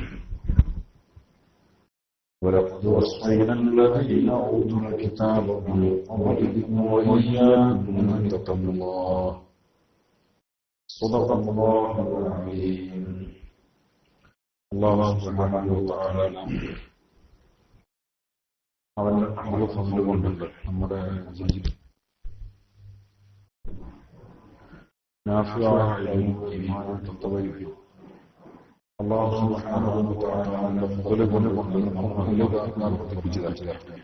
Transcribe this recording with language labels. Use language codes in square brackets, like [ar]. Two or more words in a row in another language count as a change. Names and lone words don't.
[ar] ولقد وصينا الذين أوتوا الكتاب من قبلكم وإياكم أن اتقوا الله. صدق الله العظيم. الله سبحانه وتعالى [ml] അവന്റെ ഫضل കൊണ്ടുണ്ട് നമ്മുടെ ജീവിതം നാഫിയായ ഈമാനും തഖ്വയും [ar] الله سبحانه وتعالى [ml] അവന്റെ ഫضل കൊണ്ട് നമുക്ക് പഠിപ്പിച്ചതാണ്.